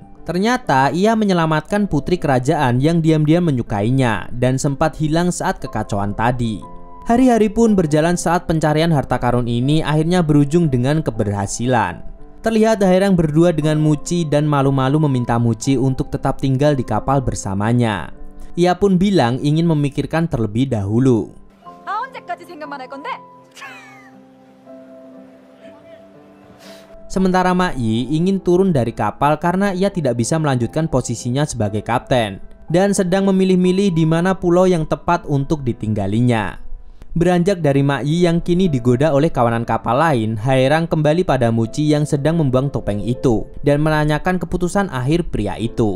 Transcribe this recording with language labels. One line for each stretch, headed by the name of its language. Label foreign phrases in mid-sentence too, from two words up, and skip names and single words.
Indonesian: Ternyata ia menyelamatkan putri kerajaan yang diam-diam menyukainya dan sempat hilang saat kekacauan tadi. Hari-hari pun berjalan saat pencarian harta karun ini akhirnya berujung dengan keberhasilan. Terlihat Haerang berdua dengan Muci dan malu-malu meminta Muci untuk tetap tinggal di kapal bersamanya. Ia pun bilang ingin memikirkan terlebih dahulu.
Korean: 언제까지 생각만 할 건데?
Indonesian: Sementara Ma Yi ingin turun dari kapal karena ia tidak bisa melanjutkan posisinya sebagai kapten dan sedang memilih-milih di mana pulau yang tepat untuk ditinggalinya. Beranjak dari Ma Yi yang kini digoda oleh kawanan kapal lain, Haerang kembali pada Muci yang sedang membuang topeng itu dan menanyakan keputusan akhir pria itu.